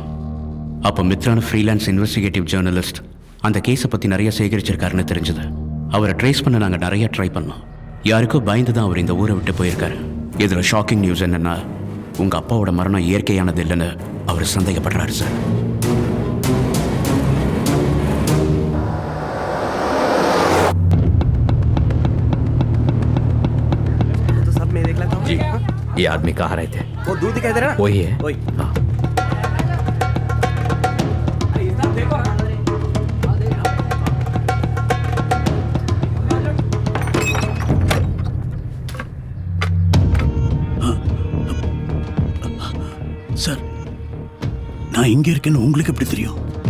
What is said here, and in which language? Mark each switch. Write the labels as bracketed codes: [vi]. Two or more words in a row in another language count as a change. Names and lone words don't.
[ta] அப்போ மித்ரான [en] freelance investigative journalist [ta] அந்த கேஸை பற்றி நிறைய சேகரிச்சிருக்காருன்னு தெரிஞ்சது. அவரை ட்ரேஸ் பண்ண நாங்கள் நிறைய ட்ரை பண்ணோம். யாருக்கோ பயந்து தான் அவர் இந்த ஊரை விட்டு போயிருக்காரு. இதில் [en] shocking news [ta] என்னென்னா, உங்கள் அப்பாவோட மரணம் இயற்கையானது இல்லைன்னு அவர் சந்தேகப்படுறாரு சார். [hi] ये आदमी कहाँ रहे थे? वो दूध दिखाई दे रहा है? वही है। वही। हाँ। [ta] சார், நான் இங்கே இருக்கேன்னு உங்களுக்கு எப்படி தெரியும்?